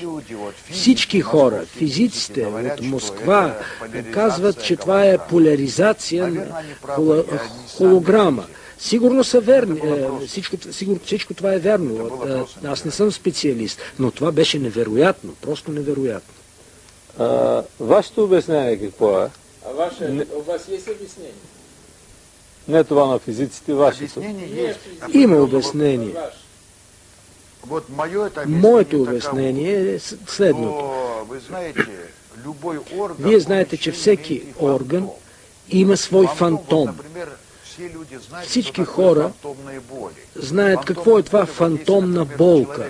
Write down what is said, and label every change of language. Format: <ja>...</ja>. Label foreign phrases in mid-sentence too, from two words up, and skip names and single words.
<bg>Всички хора, физиците от Москва, казват, че това е поляризация на холограма. Сигурно са верни, всичко това е верно. Аз не съм специалист, но това беше невероятно, просто невероятно. Вашето обяснение какво е?</bg> <ru>У вас есть объяснение?</ru> <bg>Не това на физиците, вашето. Има обяснение. Моето обяснение е следното. Вие знаете, че всеки орган има свой фантом. Всички хора знаят какво е това фантомна болка.</bg>